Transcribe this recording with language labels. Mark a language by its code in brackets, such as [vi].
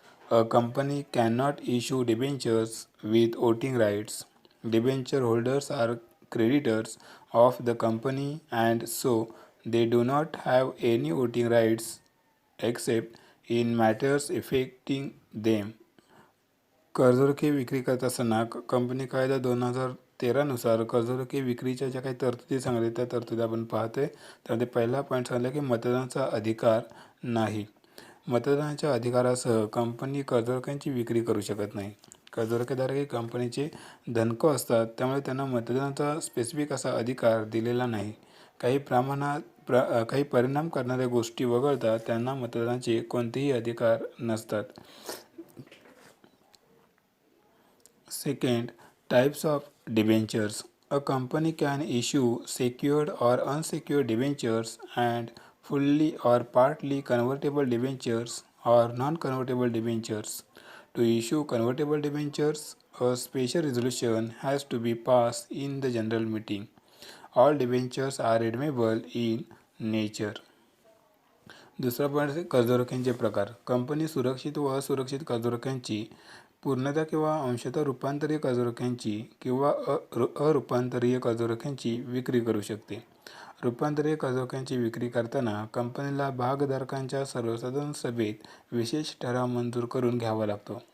[en] A company cannot issue debentures with voting rights. Debenture holders are creditors of the company and so they do not have any voting rights except in matters affecting them. [mr] कर्जरोखे विक्री करत असताना company कायदा 2013 नुसार कर्जरोखे विक्रीच्या ज्या काही तरतुदी सांगितल्या त्या तरतुदी आपण पाहतोय. त्यामध्ये पहिला पॉईंट सांगितला की मतदानाचा अधिकार नाही. मतदानाच्या अधिकारासह कंपनी कर्जरोख्यांची विक्री करू शकत नाही. कर्जरोखेधारक हे कंपनीचे धनको असतात, त्यामुळे त्यांना मतदानाचा स्पेसिफिक असा अधिकार दिलेला नाही. काही परिणाम करणाऱ्या गोष्टी वगळता त्यांना मतदानाचे कोणतेही अधिकार नसतात. [en] Second, types of debentures. A company can issue secured or unsecured debentures and fully or partly convertible debentures or non-convertible debentures. To issue convertible debentures, a special resolution has to be passed in the general meeting. All debentures are redeemable in nature. [mr] दुसरा point कर्जरोख्यांचे प्रकार. Company सुरक्षित व असुरक्षित कर्जरोख्यांची, पूर्णतः किंवा अंशतः रूपांतरीय कर्जरोख्यांची किंवा अरूपांतरीय कर्जरोख्यांची विक्री करू शकते. रूपांतरीय कर्जरोख्यांची विक्री करताना कंपनीला भागधारकांच्या सर्वसाधारण सभेत विशेष ठराव मंजूर करून घ्यावा लागतो.